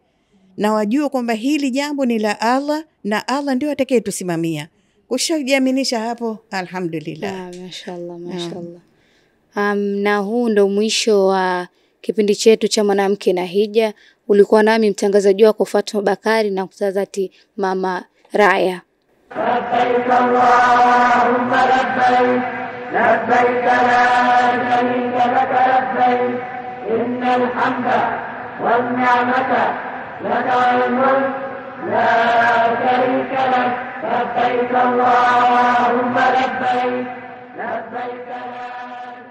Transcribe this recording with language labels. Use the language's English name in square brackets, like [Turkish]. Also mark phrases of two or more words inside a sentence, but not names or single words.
[Swahili] Na wajue kwamba hili jambo ni la Allah na Allah ndio atakayetusimamia. Ushajiaminisha hapo, alhamdulillah. [Arabic] ما شاء الله، ما شاء الله. [Swahili] Na huu ndo mwisho wa kipindi chetu cha mwanamke na hija. Ulikuwa nami mtangazaji wako Fatuma Bakari na mtazati Mama Raya. [Arabic] لبيك اللهم لبيك لبيك لا شريك لك لبيك إن الحمد والنعمة لك والملك لا شريك لك لبيك اللهم لبيك لبيك لا